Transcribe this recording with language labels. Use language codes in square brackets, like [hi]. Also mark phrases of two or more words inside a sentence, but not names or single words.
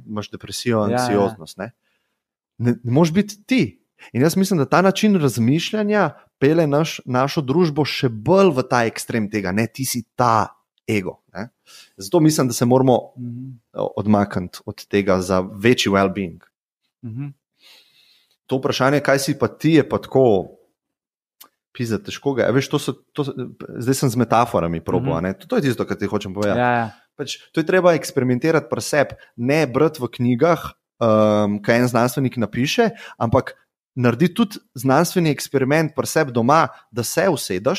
[sl] Imaš depresijo, anksioznost, ne? [hr] Ne možeš biti ti. [sl] In jaz mislim, da ta način razmišljanja pele našo družbo še bolj v ta ekstrem tega, ne, ti si ta ego. Ne? Zato mislim, da se moramo odmakniti od tega za večji well-being. To vprašanje, kaj si pa ti, je pa tako pizda, težko ga. Veš, zdaj sem z metaforami probal, to je tisto, kar ti hočem povedati. Pač, to je treba eksperimentirati pri sebi, ne brati v knjigah, kaj en znanstvenik napiše, ampak naredi tudi znanstveni eksperiment pri sebi doma, da se usedeš.